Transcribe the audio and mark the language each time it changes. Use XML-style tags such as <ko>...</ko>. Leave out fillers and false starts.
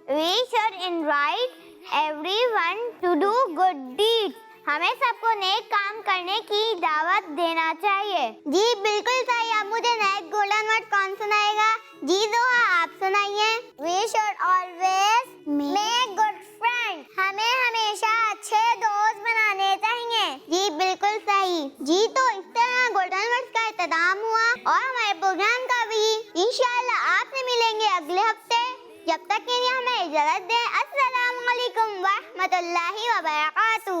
<en>We should invite everyone to do good deeds.</en> <ur>ہمیں سب کو نیک کام کرنے کی دعوت دینا چاہیے. جی بالکل صحیح. اب مجھے نیک گولڈن ورڈ کون سنائے گا؟ جی دوہا آپ سنائیے.</ur> <en>We should always make good friends.</en> <ur>ہمیں ہمیشہ اچھے دوست بنانے چاہیے. جی بالکل صحیح. جی تو اس طرح گولڈن ورڈز کا اختتام ہوا اور ہمارے پروگرام کا بھی. انشاءاللہ آپ سے ملیں گے اگلے ہفتے. جب تک کے لیے ہمیں اجازت دیں. السلام علیکم ورحمۃ اللہ وبرکاتہ.</ur>